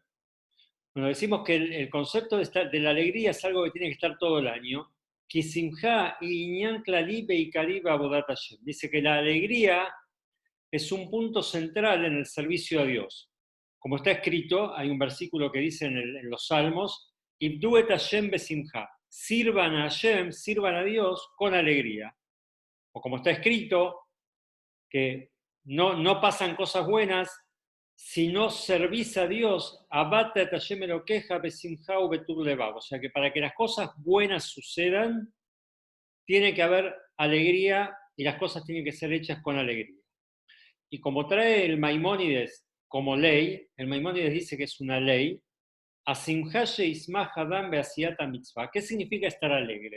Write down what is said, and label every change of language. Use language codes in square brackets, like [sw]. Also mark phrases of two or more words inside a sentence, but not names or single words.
[es] Bueno, decimos que el concepto de la alegría es algo que tiene que estar todo el año. Dice que la alegría es un punto central en el servicio a Dios. Como está escrito, hay un versículo que dice en los Salmos: [he] עבדו את השם בשמחה. [es] Sirvan a Hashem, sirvan a Dios con alegría. O como está escrito, que no pasan cosas buenas si no servís a Dios, [he] עבדת את השם אלהיך בשמחה ובטוב לבב. [es] O sea que para que las cosas buenas sucedan, tiene que haber alegría y las cosas tienen que ser hechas con alegría. Y como trae el Maimónides como ley, el Maimónides dice que es una ley. ¿Qué significa estar alegre?